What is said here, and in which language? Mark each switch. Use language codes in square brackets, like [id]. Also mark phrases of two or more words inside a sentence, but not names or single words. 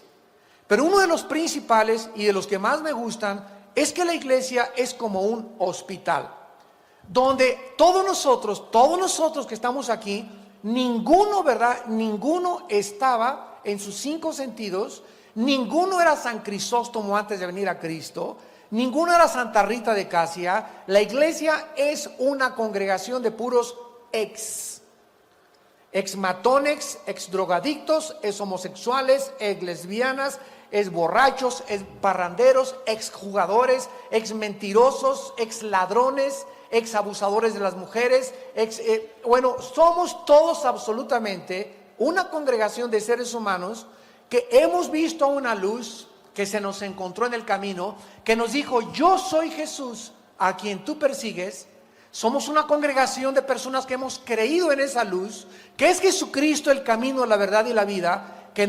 [es] Pero uno de los principales y de los que más me gustan es que la iglesia es como un hospital, donde todos nosotros que estamos aquí, ninguno, ¿verdad? Ninguno estaba en sus 5 sentidos, ninguno era San Crisóstomo antes de venir a Cristo, ninguno era Santa Rita de Casia. La iglesia es una congregación de puros ex matones, ex drogadictos, ex homosexuales, ex lesbianas, ex borrachos, ex parranderos, ex jugadores, ex mentirosos, ex ladrones, ex abusadores de las mujeres, somos todos absolutamente una congregación de seres humanos que hemos visto una luz que se nos encontró en el camino, que nos dijo: yo soy Jesús a quien tú persigues. Somos una congregación de personas que hemos creído en esa luz, que es Jesucristo, el camino, la verdad y la vida, que